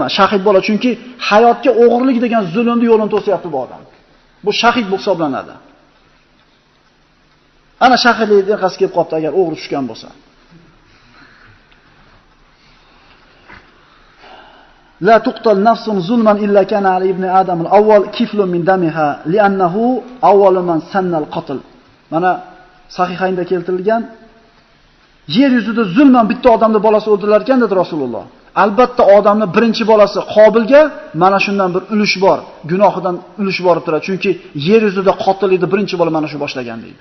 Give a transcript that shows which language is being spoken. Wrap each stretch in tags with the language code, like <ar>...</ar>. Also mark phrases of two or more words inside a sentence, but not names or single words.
<uz>Shahid bo'ladi, chunki hayotga o'g'irlik degan zulmni yo'lini to'syapti bu odam. Bu shahid bu hisoblanadi. Ana shahidlik qasd kelib qopti agar o'g'ri tushgan bo'lsa.</uz> <ar>لا تقتل نفس ظلما إلا كان على ابن آدم الأول كفل من دمها لأنه أول من سن القتل.</ar> <uz>Mana sahihaynda keltirilgan yer yuzida zulman bitta odamning bolasi o'ldilar ekan dedi Rasululloh. Albatta odamning birinchi bolasi Qobilga mana shundan bir ulush bor, gunohidan ulush borib turadi. Chunki yer yuzida qotillikni birinchi bola mana shu boshlagan deydi.</uz>